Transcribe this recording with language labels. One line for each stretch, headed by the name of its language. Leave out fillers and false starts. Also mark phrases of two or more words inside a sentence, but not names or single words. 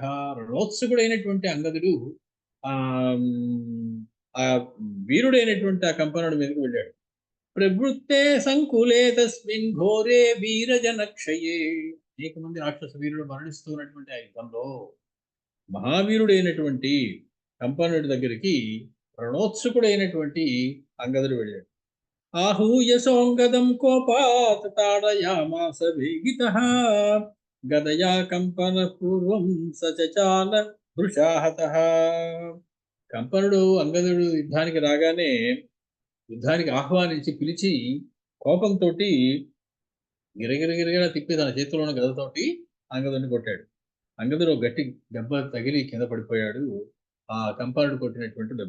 Telugu: రణోత్సుకుడైనటువంటి అంగదుడు ఆ వీరుడైనటువంటి ఆ కంపనుడి మీదకి వెళ్ళాడు.
Sanskrit: ప్రవృత్తే సంకులే తస్మిన్ ఘోరే వీరజనక్షయే.
Telugu: అనేక మంది రాక్షస వీరుడు మరణిస్తూ ఉన్నటువంటి ఆ యుద్ధంలో మహావీరుడైనటువంటి కంపనుడి దగ్గరికి రణోత్సుకుడైనటువంటి అంగదుడు వెళ్ళాడు.
Sanskrit: आहूय सोऽङ्गदं कोपात् ताडयामास वेगितः गदया कंपनपूर्वं सचचाल वृषाहतः.
Telugu: కంపనుడు అంగదుడు యుద్ధానికి రాగానే యుద్ధానికి ఆహ్వానించి పిలిచి కోపంతో గిరగిరగిరగిర తిప్పి తన చేతిలో ఉన్న గదతోటి అంగదుడిని కొట్టాడు. అంగదుడు గట్టి దెబ్బ తగిలి కింద పడిపోయాడు ఆ కంపనుడు కొట్టినటువంటి దెబ్బ.